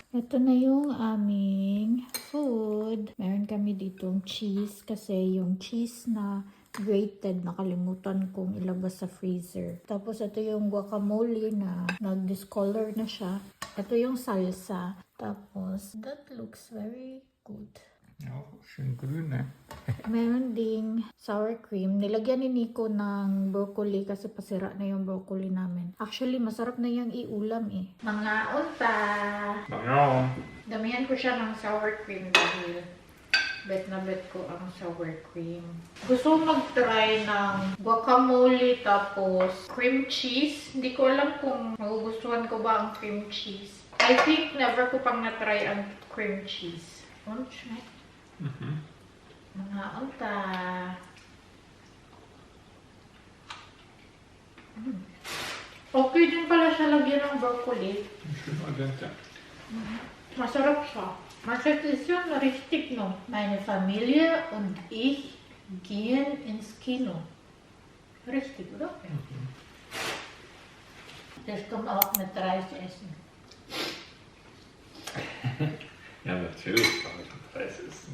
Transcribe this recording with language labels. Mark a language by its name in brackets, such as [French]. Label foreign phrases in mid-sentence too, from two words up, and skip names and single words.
[Filipino] Ito na yung aming food. Meron kami ditong cheese kasi yung cheese na grated, nakalimutan kong ilabas sa freezer. Tapos ito yung guacamole na nag-discolor na siya. Ito yung salsa. Tapos, [English] that looks very good. [German] Ja, schön grün, ne? [Filipino] Meron ding [English] sour cream. [Filipino] Nilagyan ni Nico ng broccoli kasi pasira na yung broccoli namin. Actually, masarap na yung iulam eh. Mga unta! Ja. Damihan ko siya ng [English] sour cream [Filipino] dahil bet na bet ko ang [English] sour cream. [Filipino] Gusto ko mag-try ng guacamole tapos [English] cream cheese. [Filipino] Hindi ko alam kung magugustuhan ko ba ang [English] cream cheese. I think [Filipino] never ko pang na-try ang [English] cream cheese. [Filipino] Try. Mga unta. Okay din pala siya lagyan ng broccoli. [German] Schön al dente. [Filipino] Masarap siya. [German] Tradition richtig, no? Meine Familie und ich gehen ins Kino. Richtig, oder? Das kommt auch mit Reis essen. Ja, natürlich kann ich mit Reis essen.